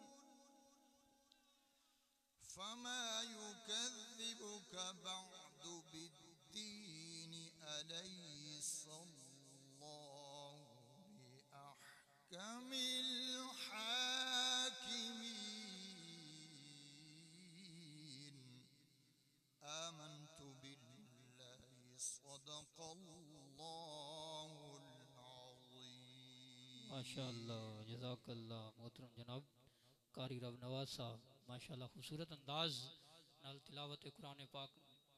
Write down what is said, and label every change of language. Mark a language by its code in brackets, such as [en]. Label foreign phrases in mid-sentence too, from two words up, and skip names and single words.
[ar] فما يكذبك بعد بالدين أليس الله بأحكم الحاكمين. آمنت بالله صدق الله العظيم. ما شاء الله جزاك الله. [pa] محترم جناب قاری رب نواز صاحب [ar] ما شاء الله [pa] خوبصورت انداز نال تلاوت قرآن پاک